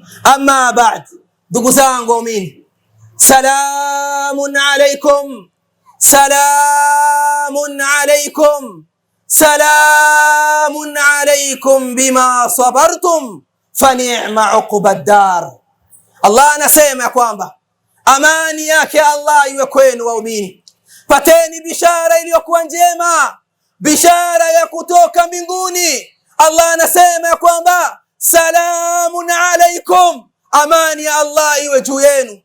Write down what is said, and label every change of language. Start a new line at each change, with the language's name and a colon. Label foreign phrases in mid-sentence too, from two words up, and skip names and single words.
Arabic: أما بعد، دقزان قومين، سلام عليكم، سلام عليكم، سلام عليكم بما صبرتم فنعم عقبى الدار.
Swahili: Allah anasema ya kwamba amani yake Allah iwe kwenu waumini. Pateni bishara iliyokuwa njema, bishara ya kutoka mbinguni. Allah anasema ya kwamba
Arabic: سلام عليكم,
Swahili: amani ya Allah iwe juu yenu.